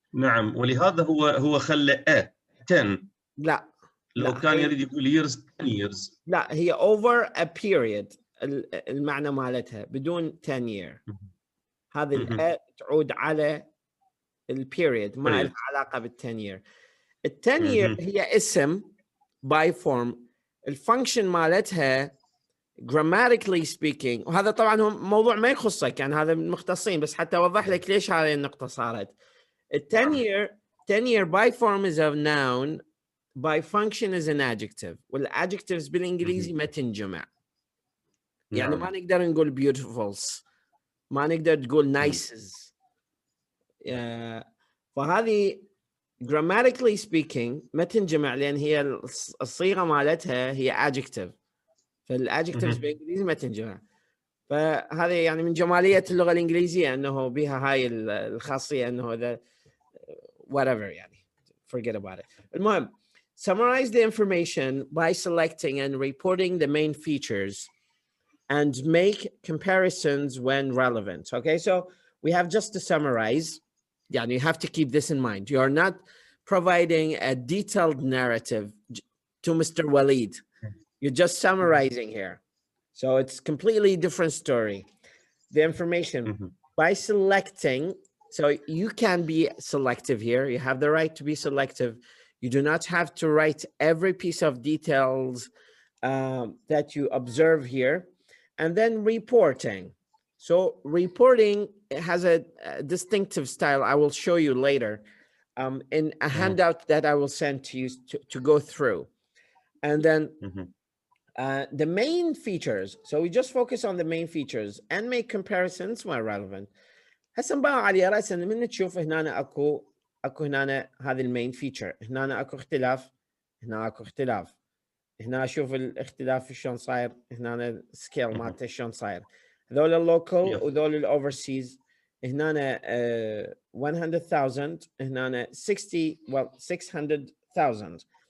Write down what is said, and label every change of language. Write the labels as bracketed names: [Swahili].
[Arabic] نعم، ولهذا هو خلى 10. لا لو كان يريد يقول [English] years 10 years. [Arabic] لا، هي [English] over a period [Arabic] المعنى مالتها بدون 10 year. هذه الأ تعود على البيريد، ما لها علاقة بال10 year. ال10 year هي اسم [English] by form. [Arabic] الفانكشن مالتها [English] grammatically speaking، [Arabic] وهذا طبعا هو موضوع ما يخصك، يعني هذا من المختصين، بس حتى اوضح لك ليش هذه النقطة صارت. [English] ال10 year by form is a noun, by function is an adjective. [Arabic] والadjectives بالانجليزي ما تنجمع. يعني ما نقدر نقول beautifuls، ما نقدر تقول nices. فهذه [English] grammatically speaking [Arabic] ما تنجمع، لأن هي الصيغة مالتها هي adjective، فالadjectives بالإنجليزي ما تنجمع. فهذه يعني من جمالية اللغة الإنجليزية أنه بها هاي الخاصية، أنه هذا whatever يعني [English] forget about it. المهم, summarize the information by selecting and reporting the main features and make comparisons when relevant. Okay, so we have just to summarize. Yeah, you have to keep this in mind. You are not providing a detailed narrative to Mr. Walid. You're just summarizing here. So it's completely different story. The information by selecting. So you can be selective here. You have the right to be selective. You do not have to write every piece of details that you observe here. And then reporting. So reporting has a distinctive style. I will show you later in a handout that I will send to you to go through. And then the main features. So we just focus on the main features and make comparisons where relevant. [Arabic] هسه نبقى على رأس من تشوف هنا اكو هنا هذه المين فيتشر، هنا اكو اختلاف، هنا اكو اختلاف، هنا اشوف الاختلاف شلون صاير، هنا السكيل مالته شلون صاير. هذول اللوكال وذول الاوفرسيز، هنا 100,000، هنا 600,000.